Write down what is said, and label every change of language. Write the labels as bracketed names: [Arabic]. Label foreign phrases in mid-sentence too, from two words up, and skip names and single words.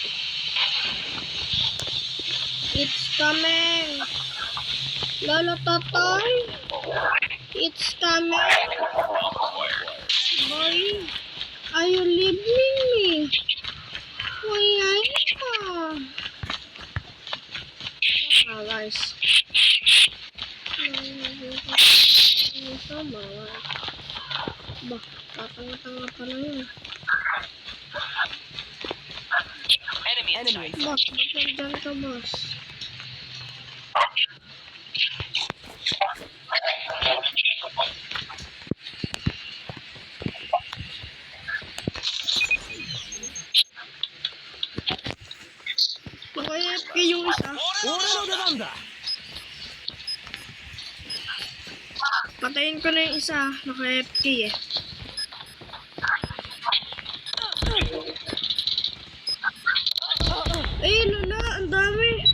[English] It's coming. Lolo Totoy. It's coming. Boy, are you leaving me? Why are you? Ah, guys. [Filipino] Sama. Bah, tatanga-tanga pa na yun. [English] enemy [Filipino] Boss, ba't nandyan ka, boss? Naka-FK yung isa. [Japanese] 俺の出番だ [Filipino] Patayin ko na yung isa. Naka-FK eh. Ay, lala, ang dami.